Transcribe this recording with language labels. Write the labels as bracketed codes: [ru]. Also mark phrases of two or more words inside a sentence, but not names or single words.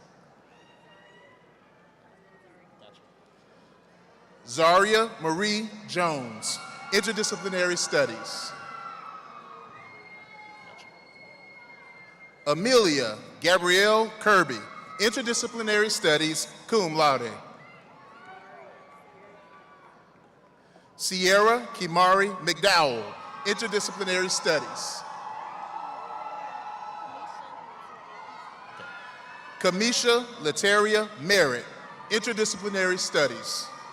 [en] Zaria Marie Jones, Interdisciplinary Studies. Amelia Gabrielle Kirby, Interdisciplinary Studies, [la] cum laude. [en] Sierra Kimari McDowell, Interdisciplinary Studies. Kamisha Lateria Merritt, Interdisciplinary Studies.